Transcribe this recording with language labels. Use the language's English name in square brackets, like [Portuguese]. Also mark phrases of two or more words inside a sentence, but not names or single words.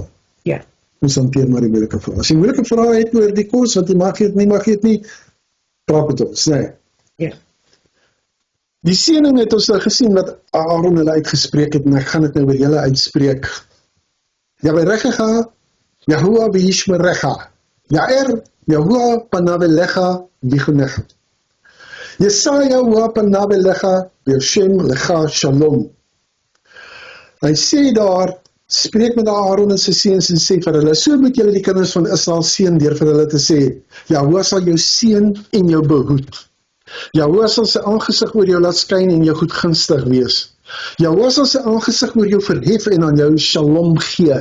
[Afrikaans] Ja. Ons hanteer maar die moeilike vrae. As jy moeilike vrae het oor die kos, wat jy mag eet nie, praat met ons, nee. Ja. Die seëning het ons nou gesien wat Aaron hulle uitgespreek het, en ek gaan dit nou oor julle uitspreek. [Hebrew] יברכך, יהוה וישמרך, יאר, יהוה פניו אליך ויחנך. Jesaja, יהוה פניו אליך והשם לך שלום. [Afrikaans] Hy sê daar, spreek met Aaron en sy seuns en sê vir hulle, so moet julle die kinders van Israel seën deur vir hulle te sê, Yahuwah sal jou seën en jou behoed. Jahoua sal sy aangesig oor jou laat skyn en jou goedgunstig wees. Jahoua sal sy aangesig oor jou verhef en aan jou shalom gee.